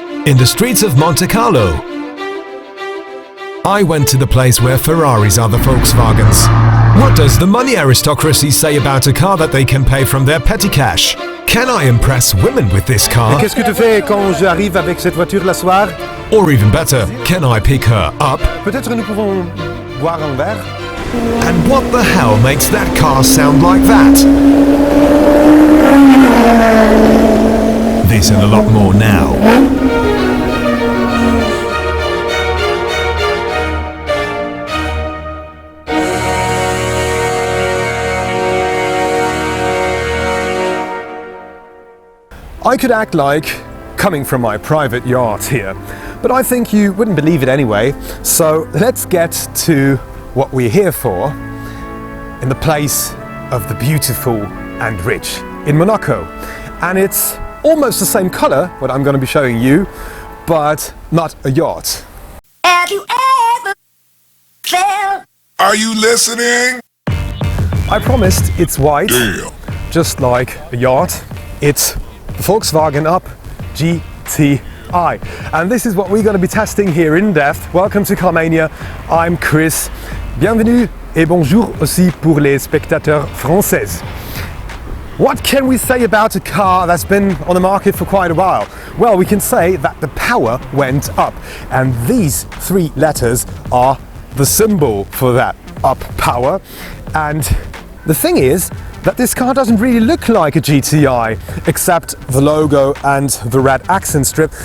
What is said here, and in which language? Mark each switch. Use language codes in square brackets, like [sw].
[en] In the streets of Monte Carlo, I went to the place where Ferraris are the Volkswagens. What does the money aristocracy say about a car that they can pay from their petty cash? Can I impress women with this car? [fr] Qu'est-ce que tu fais quand j'arrive avec cette voiture la soir? [en] Or even better, can I pick her up? [fr] Peut-être nous pouvons boire un verre? [en] And what the hell makes that car sound like that? This and a lot more now. I could act like coming from my private yacht here, but I think you wouldn't believe it anyway, so let's get to what we're here for in the place of the beautiful and rich in Monaco. And it's almost the same color, what I'm going to be showing you, but not a yacht. Have you ever felt? Are you listening? I promised it's white, Damn. just like a yacht. It's the Volkswagen Up GTI. And this is what we're going to be testing here in depth. Welcome to Mania. I'm Chris. [fr] Bienvenue et bonjour aussi pour les spectateurs français. [en] What can we say about a car that's been on the market for quite a while? Well, we can say that the power went up, and these 3 letters are the symbol for that up power. And the thing is that this car doesn't really look like a GTI, except the logo and the red accent strip.